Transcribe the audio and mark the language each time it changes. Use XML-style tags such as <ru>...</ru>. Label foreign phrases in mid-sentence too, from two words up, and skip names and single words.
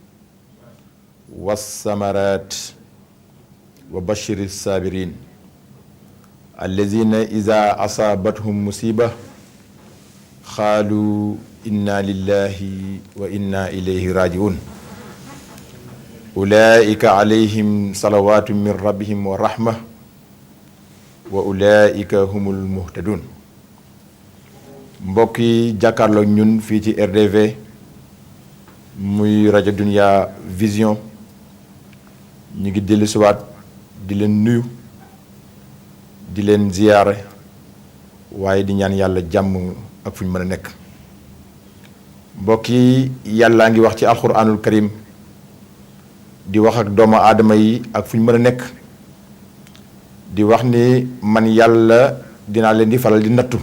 <ar>والثمرات وبشر الصابرين الذين إذا أصابتهم مصيبة قالوا إنا لله وإنا إليه راجعون أولئك عليهم صلوات من ربهم ورحمة وأولئك هم</ar> <wo>المهتدون mbokk yi jàkkaarloo ñun fii ci RDV muy rajo Dunya Vision ñu ngi dellu siwaat di leen nuyu di leen ziyaare waaye di ñaan yàlla jàmm ak fu ñu mën a nekk mbokk yi yàllaa ngi wax ci</wo> <ar>القرآن الكريم</ar> <wo>di wax ak doomu aadama yi ak fu ñu mën a nekk di wax ni man yàlla dinaa leen di faral di</wo>